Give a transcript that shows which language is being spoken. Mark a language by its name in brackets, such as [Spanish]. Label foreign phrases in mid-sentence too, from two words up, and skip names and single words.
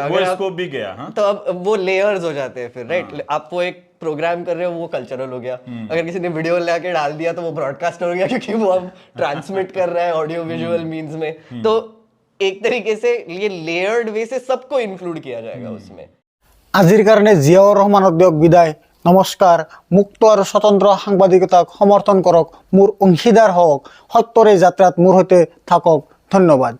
[Hindi] वो स्कोप भी गया। हाँ, तो अब वो लेयर्स हो जाते हैं फिर, राइट। आप वो एक प्रोग्राम कर रहे हो, वो कल्चरल हो गया। अगर किसी ने वीडियो लाके डाल दिया तो वो ब्रॉडकास्ट हो गया, क्योंकि वो अब ट्रांसमिट कर रहा है ऑडियो विजुअल मीन्स में। तो एक तरीके से ये लेयर्ड वे से सबको इंक्लूड किया जाएगा उसमें। [Assamese] আজিৰ কাৰণে জিয়াউৰ ৰহমানক দিয়ক বিদায়। নমস্কাৰ। মুক্ত আৰু স্বতন্ত্ৰ সাংবাদিকতাক সমৰ্থন কৰক, মোৰ অংশীদাৰ হওক, সত্যৰ এই যাত্ৰাত মোৰ সৈতে থাকক। ধন্যবাদ।